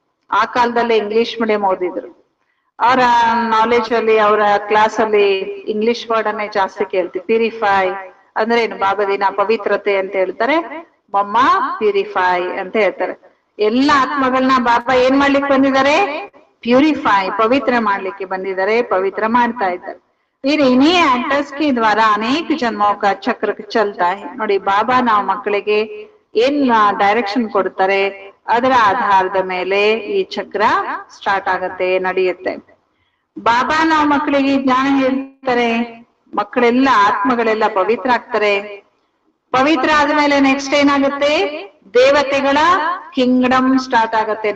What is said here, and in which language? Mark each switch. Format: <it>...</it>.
<kn>ಆ ಕಾಲದಲ್ಲಿ English medium ಓದಿದ್ರು. ಅವರ ನಾಲೆಜ್ ಅಲ್ಲಿ, ಅವರ ಕ್ಲಾಸ್ ಅಲ್ಲಿ ಇಂಗ್ಲಿಷ್ ವರ್ಡ್ ಅನ್ನೇ ಜಾಸ್ತಿ ಕೇಳ್ತೀವಿ. ಪ್ಯೂರಿಫೈ ಅಂದ್ರೆ ಏನು? ಬಾಬಾ ದಿನ ಪವಿತ್ರತೆ ಅಂತ ಹೇಳ್ತಾರೆ, ಮಮ್ಮ ಪ್ಯೂರಿಫೈ ಅಂತ ಹೇಳ್ತಾರೆ. ಎಲ್ಲಾ ಆತ್ಮಗಳನ್ನ ಬಾಬಾ ಏನ್ ಮಾಡ್ಲಿಕ್ಕೆ ಬಂದಿದ್ದಾರೆ? ಪ್ಯೂರಿಫೈ, ಪವಿತ್ರ ಮಾಡ್ಲಿಕ್ಕೆ ಬಂದಿದ್ದಾರೆ, ಪವಿತ್ರ ಮಾಡ್ತಾ ಇದ್ದಾರೆ.</kn> <hi>फिर इन्हीं एक्टर्स के द्वारा अनेक जन्मों का चक्र चलता है.</hi> <kn>ನೋಡಿ, ಬಾಬಾ ನಾವು ಮಕ್ಕಳಿಗೆ ಏನ್ ಡೈರೆಕ್ಷನ್ ಕೊಡ್ತಾರೆ, ಅದರ ಆಧಾರದ ಮೇಲೆ ಈ ಚಕ್ರ ಸ್ಟಾರ್ಟ್ ಆಗತ್ತೆ, ನಡೆಯುತ್ತೆ. ಬಾಬಾ ನಾವು ಮಕ್ಕಳಿಗೆ ಜ್ಞಾನ ಹೇಳ್ತಾರೆ, ಮಕ್ಕಳೆಲ್ಲ, ಆತ್ಮಗಳೆಲ್ಲ ಪವಿತ್ರ ಆಗ್ತಾರೆ. ಪವಿತ್ರ ಆದ್ಮೇಲೆ ನೆಕ್ಸ್ಟ್ ಏನಾಗುತ್ತೆ? ದೇವತೆಗಳ ಕಿಂಗ್ಡಮ್ ಸ್ಟಾರ್ಟ್ ಆಗತ್ತೆ.</kn>